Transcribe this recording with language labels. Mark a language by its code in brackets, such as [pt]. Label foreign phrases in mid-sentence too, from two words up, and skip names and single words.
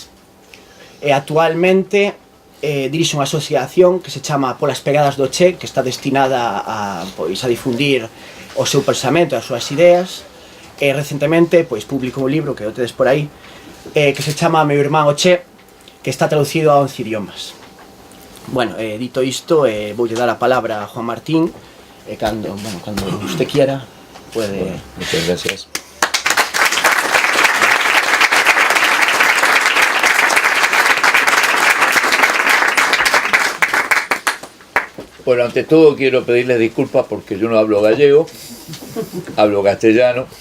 [gl] Actualmente dirixe unha asociación que se chama Polas Pegadas do Che, que está destinada a difundir o seu pensamento e as súas ideas. Recentemente publicou un libro que o tedes por aí, que se chama Meu irmán o Che, que está traducido a 11 idiomas. Dito isto, voulle dar a palabra a Juan Martín, cando [es] usted quiera puede... Muchas gracias. Bueno, ante todo quiero pedirles disculpas porque yo no hablo gallego, hablo castellano.